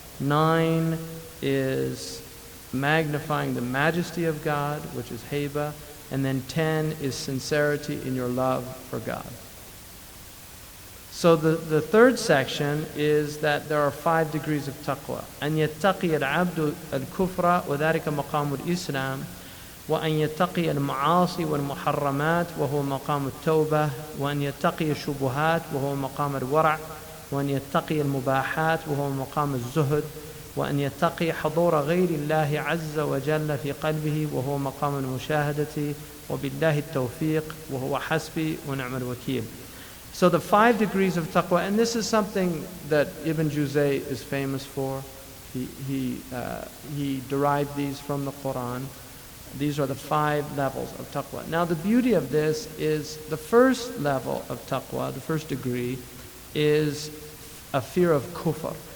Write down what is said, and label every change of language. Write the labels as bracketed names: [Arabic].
[English] 9 is magnifying the majesty of God, which is haiba. And then 10 is sincerity in your love for God. So the third section is that there are 5 degrees of taqwa. [Arabic] أن يتقي العبد الكفر وذلك مقام الإسلام، وأن يتقي المعاصي والمحرمات وهو مقام التوبة، وأن يتقي الشبهات وهو مقام الورع، وأن يتقي المباحات وهو مقام الزهد، وأن يتقي حضور غير الله عز وجل في قلبه وهو مقام المشاهدة، وبالله التوفيق وهو حسبي ونعم الوكيل. [English] So the 5 degrees of taqwa, and this is something that Ibn Juzayy is famous for. He derived these from the Quran. These are the 5 levels of taqwa. Now the beauty of this is the first level of taqwa, the first degree, is a fear of kufr.